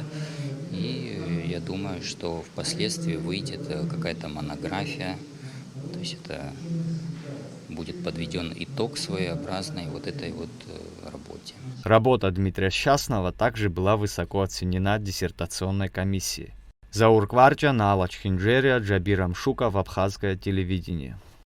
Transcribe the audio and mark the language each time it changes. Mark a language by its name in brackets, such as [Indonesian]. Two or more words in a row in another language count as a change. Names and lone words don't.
[Russian] И я думаю, что впоследствии выйдет какая-то монография, то есть это будет подведен итог своеобразной этой работе. Работа Дмитрия Счастного также была высоко оценена диссертационной комиссией. Заур Кварча, Налач Хинджерия, Джабир Амшуков, Абхазское телевидение.